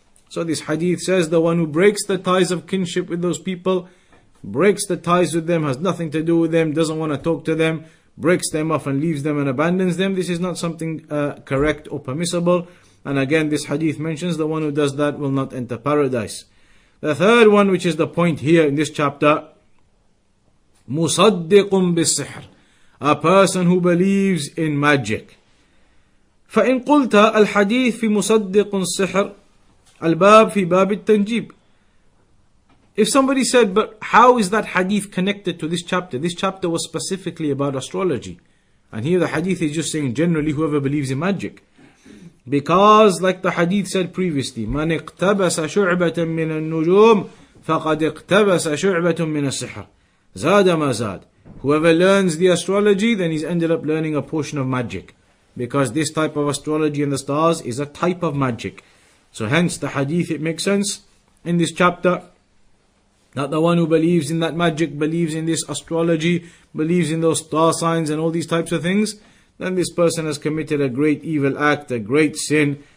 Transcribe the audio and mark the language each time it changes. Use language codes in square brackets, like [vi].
[en] So this hadith says the one who breaks the ties of kinship with those people, breaks the ties with them, has nothing to do with them, doesn't want to talk to them, breaks them off and leaves them and abandons them, this is not something correct or permissible. And again, this hadith mentions the one who does that will not enter paradise. The third one, which is the point here in this chapter, [ar] مُصَدِّقٌ بِالسِّحْرِ, [en] a person who believes in magic. [ar] فإن قلت الحديث في مصدق السحر الباب في باب التنجيب. [en] If somebody said, but how is that hadith connected to this chapter? This chapter was specifically about astrology. And here the hadith is just saying generally whoever believes in magic. Because like the hadith said previously, [ar] من اقتبس شعبة من النجوم فقد اقتبس شعبة من السحر زاد ما زاد. [en] Whoever learns the astrology, then he's ended up learning a portion of magic. Because this type of astrology and the stars is a type of magic. So hence the hadith, it makes sense in this chapter that the one who believes in that magic, believes in this astrology, believes in those star signs and all these types of things, then this person has committed a great evil act, a great sin,